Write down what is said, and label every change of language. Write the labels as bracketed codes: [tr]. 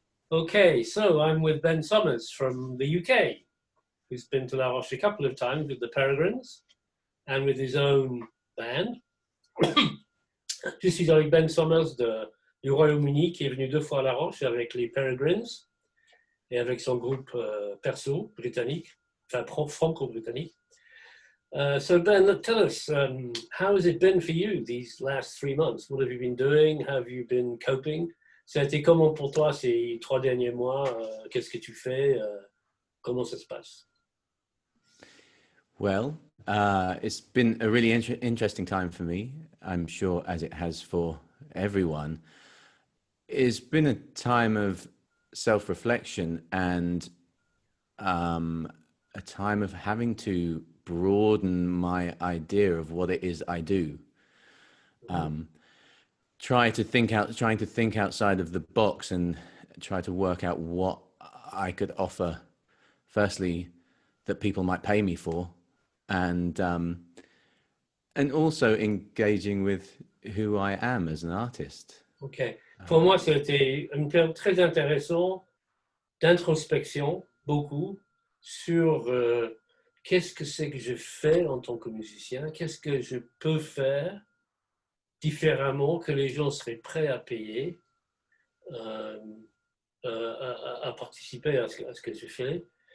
[en] Okay, so I'm with Ben Summers from the UK, who's been to La Roche a couple of times with the Peregrines and with his own band. [fr] Je suis avec Ben Summers du Royaume-Uni qui est venu 2 fois à La Roche avec les Peregrines et avec son groupe perso britannique, enfin franco-britannique. [en] So Ben, tell us, how has it been for you these last 3 months? What have you been doing? How have you been coping? [fr] Ça a été comment pour toi ces 3 derniers mois? Qu'est-ce que tu fais? Comment ça se passe? [en] Well, it's been a really interesting time for me. I'm sure as it has for everyone. It's been a time of self-reflection and a time of having to broaden my idea of what it is I do. Trying to think outside of the box and try to work out what I could offer. Firstly, that people might pay me for, and also engaging with who I am as an artist. [fr] Ok. Pour moi, c'était une période très intéressante d'introspection, beaucoup, sur qu'est-ce que c'est que je fais en tant que musicien, qu'est-ce que je peux faire différemment que les gens seraient prêts à payer, à participer à ce que je fais.